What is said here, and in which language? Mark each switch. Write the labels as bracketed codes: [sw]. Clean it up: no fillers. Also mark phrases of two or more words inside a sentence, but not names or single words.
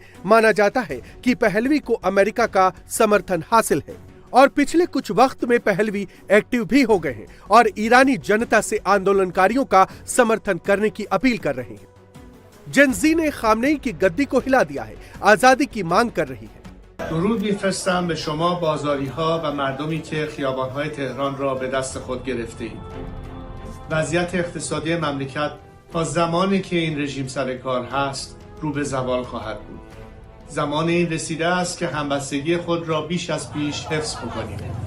[hi] माना जाता है कि पहलवी को अमेरिका का समर्थन हासिल है और पिछले कुछ वक्त में पहलवी एक्टिव भी हो गए हैं और ईरानी जनता से आंदोलनकारियों का समर्थन करने की अपील कर रहे हैं। जिन्सी ने खामनेई की गद्दी को हिला दिया है, आजादी की मांग कर रही है। [fa] درود می‌فرستم به شما بازاری‌ها و مردمی که خیابان‌های تهران را به دست خود گرفته‌اید. وضعیت اقتصادی مملکت تا زمانی که این رژیم سر کار هست رو به زوال خواهد بود. زمان این رسیده است که همبستگی خود را بیش از پیش حفظ بکنیم.